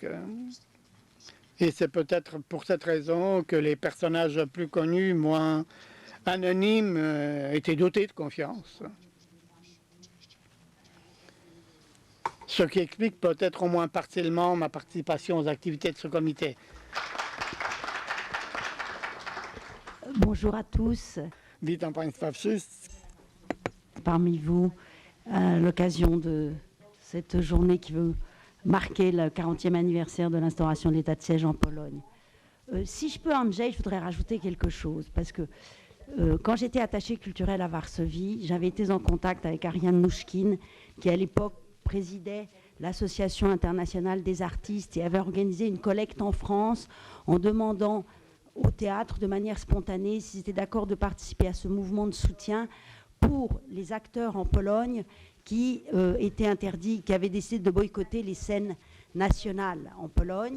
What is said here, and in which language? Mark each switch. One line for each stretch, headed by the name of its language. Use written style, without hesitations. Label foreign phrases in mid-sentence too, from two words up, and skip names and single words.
French: Et c'est peut-être pour cette raison que les personnages plus connus, moins anonymes, étaient dotés de confiance. Ce qui explique peut-être au moins partiellement ma participation aux activités de ce comité. Bonjour à tous.
Polish: Witam Państwa wszystkich.
French: Parmi vous, à l'occasion de cette journée qui veut marquer le 40e anniversaire de l'instauration de l'état de siège en Pologne. Si je peux, Andrzej, je voudrais rajouter quelque chose, parce que quand j'étais attachée culturelle à Varsovie, j'avais été en contact avec Ariane Nouchkine, qui à l'époque présidait l'Association internationale des artistes et avait organisé une collecte en France en demandant au théâtre de manière spontanée s'ils étaient d'accord de participer à ce mouvement de soutien pour les acteurs en Pologne qui étaient interdits, qui avaient décidé de boycotter les scènes nationales en Pologne.